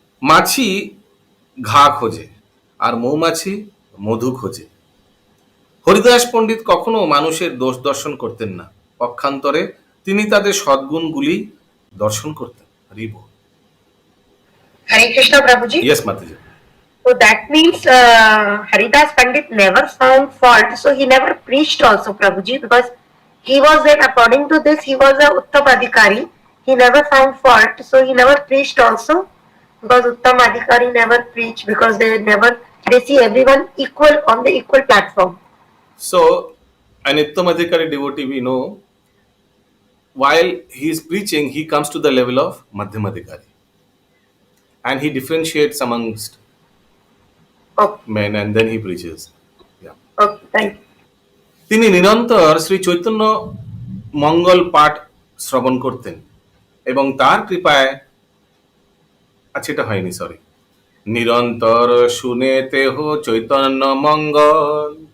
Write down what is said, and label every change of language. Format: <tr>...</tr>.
<bn>মাছি ঘা খোঁজে আর মৌমাছি মধু খোঁজে। হরিদাস পণ্ডিত কখনো মানুষের দোষ দর্শন করতেন না, পক্ষান্তরে তিনি তাদের সদ্গুণগুলি দর্শন করতেন। হরিব।</bn> <en>Hare Krishna Prabhuji. Yes, Mataji. So that means Haridas Pandit never found fault, so he never preached also, Prabhuji, because he was that according to this he was a Uttam Adhikari. He never found fault, so he never preached also, because Uttam Adhikari never preach, because they see everyone equal on the equal platform. So an Uttamadhikari devotee, we know, while he is preaching, he comes to the level of Madhyamadhikari, and he differentiates amongst men, and then he preaches. Yeah. Okay, thank you.</en> <bn>তিনি নিরন্তর শ্রী চৈতন্য মঙ্গল পাঠ শ্রবণ করতেন এবং তার কৃপায়, আচ্ছা এটা হয়নি, সরি, নিরন্তর শুনেতে হো চৈতন্য মঙ্গল,</bn>